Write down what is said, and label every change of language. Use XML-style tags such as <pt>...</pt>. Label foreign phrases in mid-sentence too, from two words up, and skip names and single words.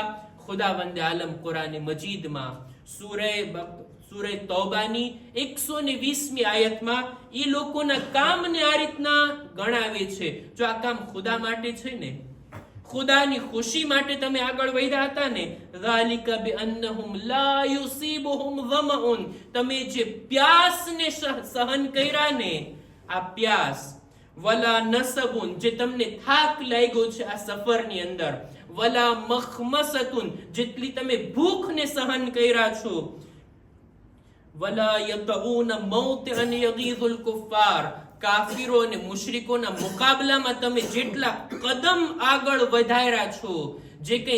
<gu>ખુદાવંદે આલમ કુરાને મજીદમાં સૂરહ તૌબાની 120મી આયતમાં એ લોકોના કામને આ રીતના ગણાવે છે. જો આ કામ ખુદા માટે છે ને, ખુદાની ખુશી માટે તમે આગળ વધ્યા હતા ને,</gu> <ar>ذَلِكَ بِأَنَّهُمْ لَا يُصِيبُهُمْ ظَمَأٌ,</ar> <gu>તમે જે પ્યાસને સહન કર્યા ને, આ પ્યાસ,</gu> <ar>ولا نصب,</ar> <gu>જે તમને થાક લાગ્યો છે આ સફરની અંદર,</gu> <ar>ولا مخمصة,</ar> <gu>જેટલી તમે ભૂખને સહન કર્યા છો,</gu> <ar>ولا يطئون موطئا يغيظ الكفار,</ar> <gu>કાફીરો અને મુશરિકોના મુકાબલામાં તમે જેટલા કદમ આગળ વધાર્યા છો, જે કઈ</gu>